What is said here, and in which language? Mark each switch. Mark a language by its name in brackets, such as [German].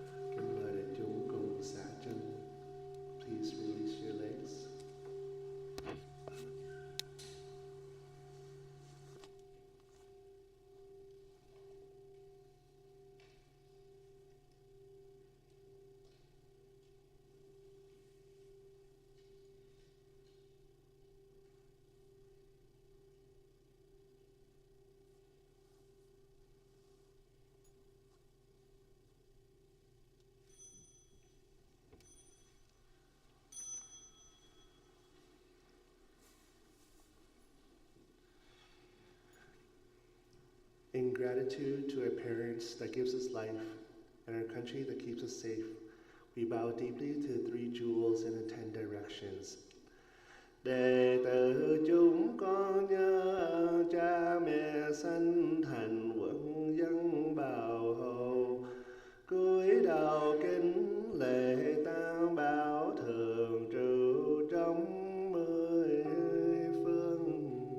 [Vietnamese] Kính mời đại chúng cùng xả chân. [English] Please release your legs. In gratitude to our parents that gives us life and our country that keeps us safe, we bow deeply to the three jewels in the 10 directions. [Vietnamese] Đệ tử chúng con nhớ cha mẹ sanh thành quân dân bảo hộ, cúi đầu kính lễ tam bảo thường trụ trong 10 phương.